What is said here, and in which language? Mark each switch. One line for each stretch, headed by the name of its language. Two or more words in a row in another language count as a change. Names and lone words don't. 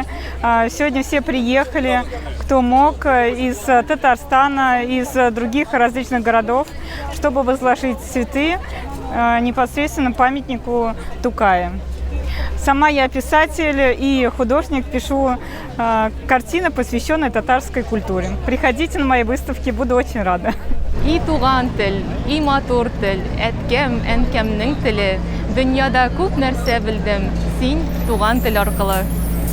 Russian: Сегодня все приехали, кто мог, из Татарстана, из других различных городов, чтобы возложить цветы непосредственно памятнику Тукая. Сама я писатель и художник, пишу картины, посвященные татарской культуре. Приходите на мои выставки, буду очень рада.
Tatar: И туган тел, и матур тел, әткәм, әнкәмнең теле. Дөньяда күп нәрсә белдем, син туган тел аркылы.